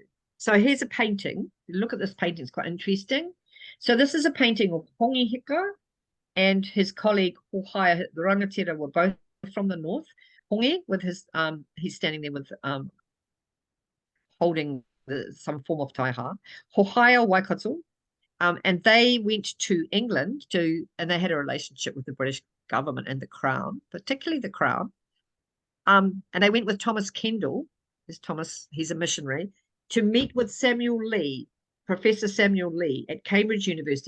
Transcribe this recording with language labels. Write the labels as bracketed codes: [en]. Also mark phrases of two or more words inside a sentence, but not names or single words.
[en] So here's a painting. Look at this painting. It's quite interesting. So this is a painting of Hongi Hika and his colleague Hohaia. The rangatira were both from the north. Hongi with his he's standing there with holding some form of taiha. Hohaia Waikato, and they went to England and they had a relationship with the British government and the Crown, particularly the Crown. And they went with Thomas Kendall. There's Thomas, he's a missionary, to meet with Samuel Lee, Professor Samuel Lee at Cambridge University.